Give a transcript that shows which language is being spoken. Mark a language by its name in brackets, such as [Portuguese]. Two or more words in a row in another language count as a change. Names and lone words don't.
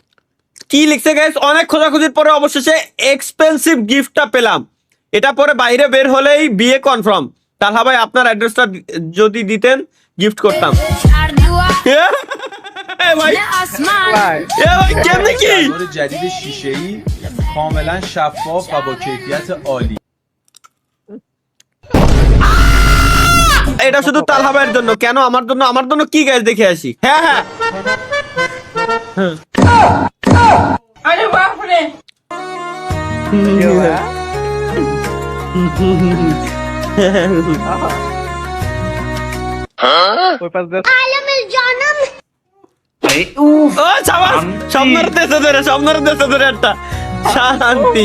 [Bangla] কি লিখছে গাইস, অনেক খোঁজাখুঁজির পরে অবশেষে [English] expensive gift [Bangla] পেলাম, এটা পরে বাইরে বের হলেই বিয়ে কনফার্ম। তাহলে ভাই আপনার অ্যাড্রেসটা যদি দিতেন গিফট করতাম। এ ভাই কেমনে কি [Persian] جدید شیشه‌ای کاملا شفاف و با کیفیت عالی. [Bangla] এটা শুধু তালহা ভাইয়ের জন্য, কেন আমার জন্য? আমার জন্য কি গাইস দেখে আসি। হ্যাঁ হ্যাঁ, আরে বাপ রে ও সাবাস, স্বপ্নের দেশে ধরে একটা শান্তি।